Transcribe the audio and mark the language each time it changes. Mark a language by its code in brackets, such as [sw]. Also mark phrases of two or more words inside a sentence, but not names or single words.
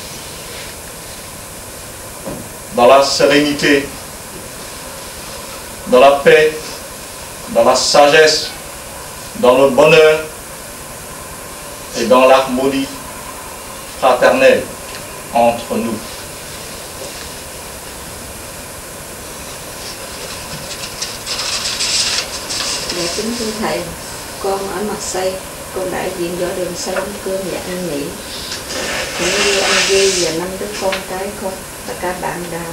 [fr] dans la sérénité, dans la paix, dans la sagesse, dans le bonheur et dans l'harmonie fraternelle entre nous. [vi] Dạ kính thưa Thầy, con ở Marseille, con đại diện võ đường Sa Long Cương và An Mỹ. Cũng như anh Duy và 5 đứa con cái con, tất cả bạn đạo.